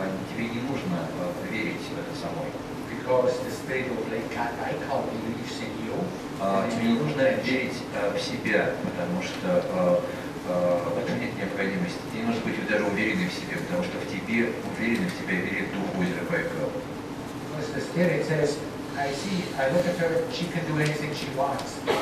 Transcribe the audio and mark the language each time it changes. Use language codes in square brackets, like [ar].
[ru] Тебе не нужно верить в это самой. [en] Because the spirit of Lake Baikal believes in you. [ru] Тебе не нужно верить в себя, потому что в этом нет необходимости. Тебе не нужно быть даже уверенным в себе, потому что в тебе, уверенным в себе верит дух озера Байкал. [en] Because the spirit says, I look at her, she can do anything she wants.